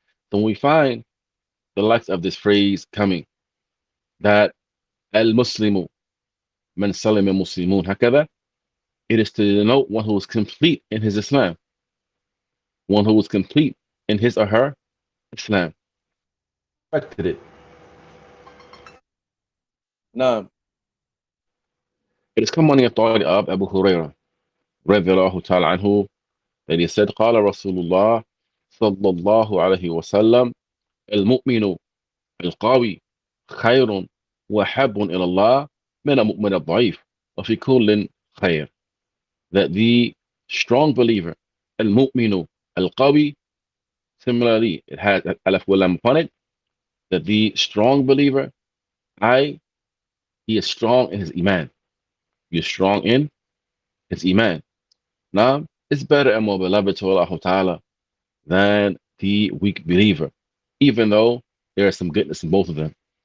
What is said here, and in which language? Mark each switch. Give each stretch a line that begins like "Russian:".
English: So when we find the likes of this phrase coming, that
Arabic: al-Muslimu man salima muslimun hakada,
English: it is to denote one who is complete in his Islam, one who is complete in his or her Islam. Corrected it. Now, it has come on the authority of Abu Hurairah radiallahu ta'ala anhu that he said,
Arabic: قال رسول الله صلى الله عليه وسلم المؤمن القوي خير وحب إلى الله من المؤمن الضعيف وفي كل خير.
English: that the strong believer, al-mu'minu, al-qawi, similarly, it has alif wa lam upon it, that the strong believer, he is strong in his iman. He is strong in his iman. Now, it's better and more beloved to Allah Ta'ala than the weak believer, even though there is some goodness in both of them.